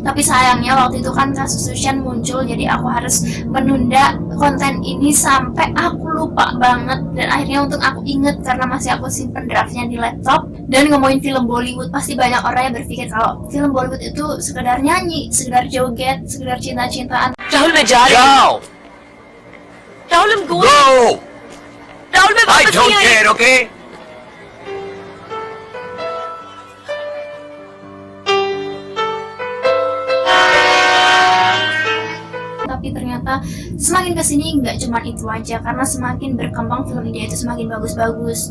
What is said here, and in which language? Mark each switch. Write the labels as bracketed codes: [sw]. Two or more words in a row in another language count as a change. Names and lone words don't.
[id] Tapi sayangnya waktu itu kan kasus Sushan muncul, jadi aku harus menunda konten ini sampai aku lupa banget. Dan akhirnya untuk aku inget karena masih aku simpen draftnya di laptop. Dan ngomongin film Bollywood, pasti banyak orang yang berpikir kalau film Bollywood itu sekedar nyanyi, sekedar joget, sekedar cinta-cintaan. [hi] राहुल मैं जा रही हूँ। राहुल [en] I'm going। Go! [hi] राहुल मैं [en] I [hi] वापस [en] don't [hi] नहीं आई। [en] care, okay? [id] Tapi ternyata semakin kesini nggak cuma itu aja, karena semakin berkembang film India itu semakin bagus-bagus.